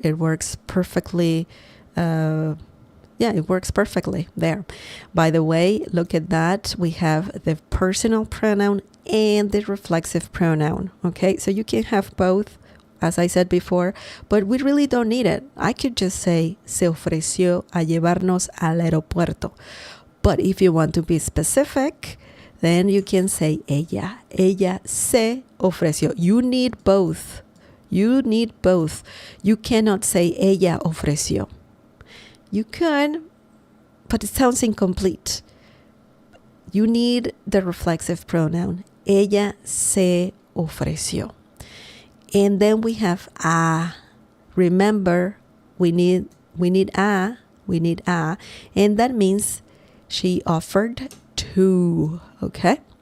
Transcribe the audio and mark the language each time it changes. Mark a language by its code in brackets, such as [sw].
[en] It works perfectly. It works perfectly there. By the way, look at that. We have the personal pronoun and the reflexive pronoun. Okay, so you can have both, as I said before, but we really don't need it. I could just say, [es] se ofreció a llevarnos al aeropuerto. [en] But if you want to be specific, then you can say ella. [es] Ella se ofreció. [en] You need both. You cannot say [es] ella ofreció. [en] You could, but it sounds incomplete. You need the reflexive pronoun. [es] Ella se ofreció. [en] And then we have a. Remember, we need a, and that means she offered to, okay?